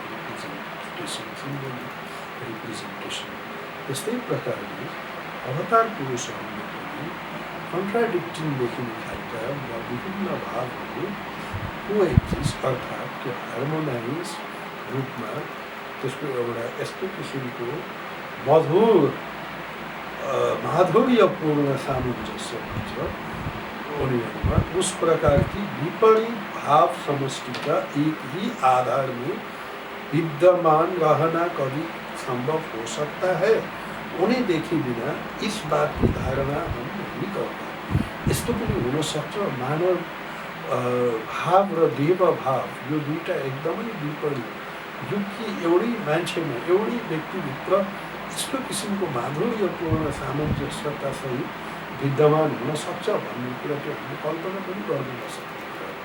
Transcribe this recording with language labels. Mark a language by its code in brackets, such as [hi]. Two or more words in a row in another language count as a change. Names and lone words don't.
[ne] रिप्रेजेन्टेसन त्यस्तै प्रकारले अवतार पुरुषहरूले पनि कन्ट्राडिक्टिङ देखिने खालका वा विभिन्न भावहरू कोएक्जिस्ट अर्थात् त्यो हार्मोनाइज रूपमा त्यसको एउटा यस्तो किसिमको मधुर माधुर्यपूर्ण सामञ्जस्य हुन्छ उनीहरूमा। [hi] उस प्रकार की विपरीत भाव समष्टिका एक ही आधार में विद्यमान रहना कभी संभव हो सकता है, उन्हें देखे बिना इस बात की धारणा हम नहीं करते। [ne] यस्तो पनि हुन सक्छ, मानव भाव र देव भाव यो दुईटा एकदमै विपरीत, जो कि एउटै मान्छेमा एउटै व्यक्तिभित्र यस्तो किसिमको माधुर्यपूर्ण सामञ्जस्यता सहित विद्यमान हुन सक्छ भन्ने कुरा त्यो हामीले कल्पना पनि गर्न नसक्ने कुरा हो।